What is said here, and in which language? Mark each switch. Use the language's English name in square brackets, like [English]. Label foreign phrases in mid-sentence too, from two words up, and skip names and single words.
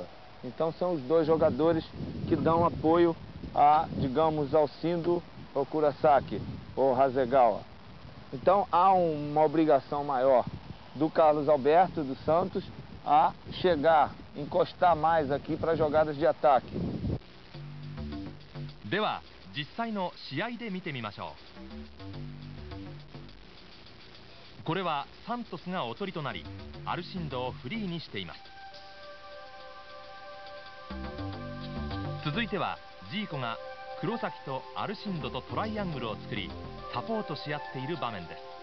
[Portuguese] Então são os dois jogadores que dão apoio digamos, ao Shindo, ao Kurosaki, ou Hasegawa. Então há uma obrigação maior do Carlos Alberto, do Santos, a encostar mais aqui para jogadas de ataque. [Japanese] では実際の試合で見てみましょう。これはサントスがおとりとなり、アルシンドをフリーにしています。続いてはジーコが黒崎とアルシンドとトライアングルを作り、サポートし合っている場面です。